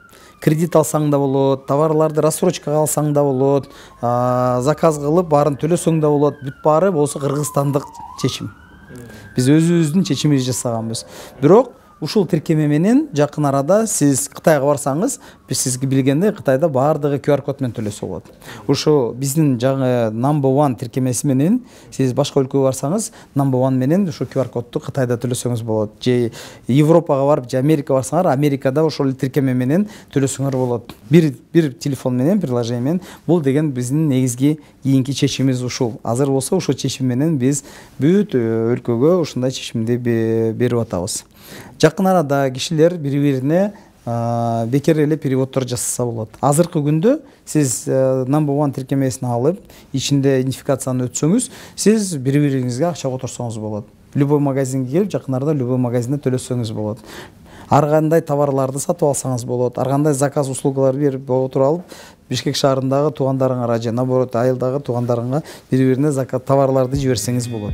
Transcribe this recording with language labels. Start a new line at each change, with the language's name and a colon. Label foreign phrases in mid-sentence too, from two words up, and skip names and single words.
Kyrgyz: Кредит алсаң да болот, товарларды рассрочкага алсаң да болот, заказ кылып баарын төлөсөң да болот. Бүт баары болсо кыргызстандык чечим. Биз өзүбүздүн чечимибизди жасаганбыз. Бирок ушул тиркеме менен жакын арада сиз Кытайга барсаңыз, биз сизге билгенде Кытайда баардыгы QR код менен төлөсө болот. Ушу биздин жаңы number one тиркемеси менен сиз башка өлкөгө барсаңыз, number one менен ушу QR кодду Кытайда төлөсөңүз болот. Же Европага барып, же Америкага барсаңар, Америкада ошол тиркеме менен төлөсөңөр болот. Бир телефон менен, приложение менен. Бул деген биздин негизги кийинки чечимибиз ушул. Азыр болсо ошол чечим менен биз бүт өлкөгө ушундай чечимди берип атабыз. Жакын арада кишилер бири-бирине бекер эле переводдор жасаса болот. Азыркы күндө сиз number one тиркемесин алып, ичинде идентификацияны өтсөңүз, сиз бири-бириңизге акча которсоңуз болот. Любой магазинге келип, жакын арада любой магазинде төлөсөңүз болот. Ар кандай товарларды сатып алсаңыз болот. Ар кандай заказ услугалар берип отуруп алып, Бишкек шаарындагы туугандарыңарга же наоборот айылдагы туугандарыңа бири-бирине заказ товарларды жиберсеңиз болот.